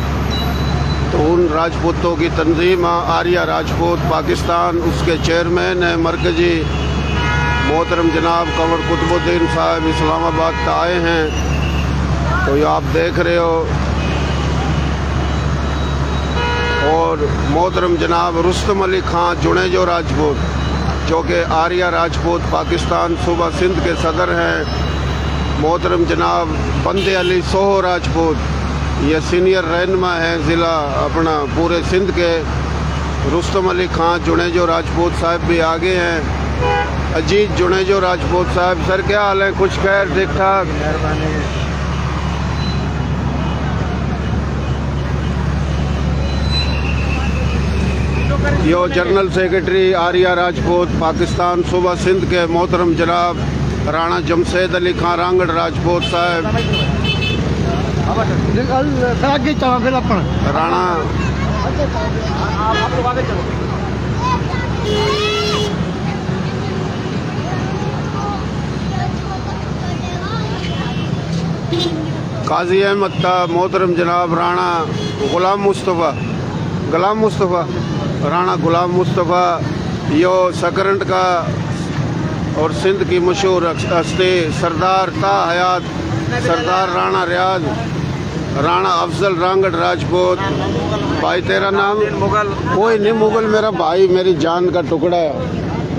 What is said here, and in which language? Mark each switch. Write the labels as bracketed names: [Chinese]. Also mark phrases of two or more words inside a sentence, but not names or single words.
[Urdu] تو ان راجپوتوں کی تنظیم آریہ راجپوت پاکستان، اس کے چیئرمین ہیں مرکزی محترم جناب قمر قطب الدین صاحب اسلام آباد کا آئے ہیں. تو یہ آپ دیکھ رہے ہو۔ اور محترم جناب رستم علی خاں جونیجو راجپوت جو کہ آریہ راجپوت پاکستان صوبہ سندھ کے صدر ہیں. محترم جناب بندے علی سوہو راجپوت، یہ سینئر رہنما ہیں ضلع اپنا پورے سندھ کے. رستم علی خاں جونیجو راجپوت صاحب بھی آگے ہیں. اجیت جونیجو راجپوت صاحب، سر کیا حال ہے? کچھ خیر، ٹھیک ٹھاک۔ یو [English] General Secretary [Urdu] آریہ راجپوت پاکستان صوبہ سندھ کے محترم جناب رانا جمشید علی خاں رانگڑ راجپوت صاحب. رانا قاضی احمد محترم جناب رانا غلام مصطفیٰ رانا غلام مصطفیٰ، یو سکرنٹ کا اور سندھ کی مشہور ہستی سردار تا حیات سردار رانا ریاض رانا افضل رانگڑ راجپوت. بھائی تیرا نام؟ مغل. کوئی نہیں، مغل میرا بھائی، میری جان کا ٹکڑا ہے.